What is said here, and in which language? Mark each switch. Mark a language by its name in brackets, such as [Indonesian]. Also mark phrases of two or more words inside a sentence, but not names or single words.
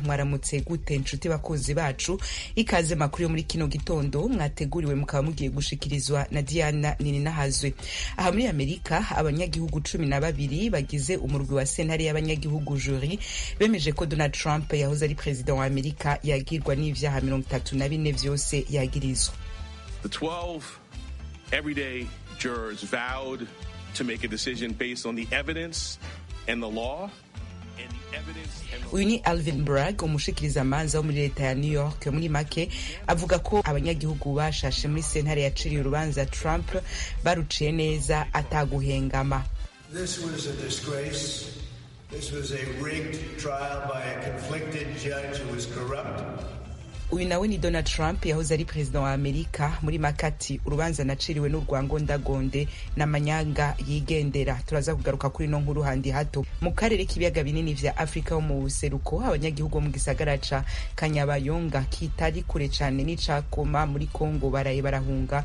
[Rundi] Mwaramutse gute inshuti bakunzi bacu, ikaze makuru yo muri kino gitondo mwateguriwe mukaba mugiye gushikirizwa na Diana Nininahazwe. Aha muri Amerika abanyagihugu 12 bagize umurwi wa sentare y'abanyagihugu jury bemeje ko Donald Trump yahoze ari president wa Amerika yagirwa n'ivyaha 34 vyose yagirizwa. [English] The 12 everyday jurors vowed to make a decision based on the evidence and the law. [Rundi] Uyu ni Alvin Bragg, umushikiriza manza wo muri leta ya New York. Muri make avuga ko abanyagihugu bashashe muri sentare yaciriye urubanza Trump baruciye neza ataguhengama. [English] This was a disgrace. This was a rigged trial by a conflicted judge who was corrupt. [Rundi] Uyu nawe ni Donald Trump yahoze ari president wa Amerika. Muri makati urubanza naciriwe n'urwangondagonde n'amanyanga yigendera. Turaza kugaruka kuri no nkuru handi hato. Mu karere k'ibiyaga binini vya Afrika ho mu buseruko abanyagihugu mu gisagara ca Kanyabayonga kitari kure cane n'icakoma muri Kongo baraye barahunga.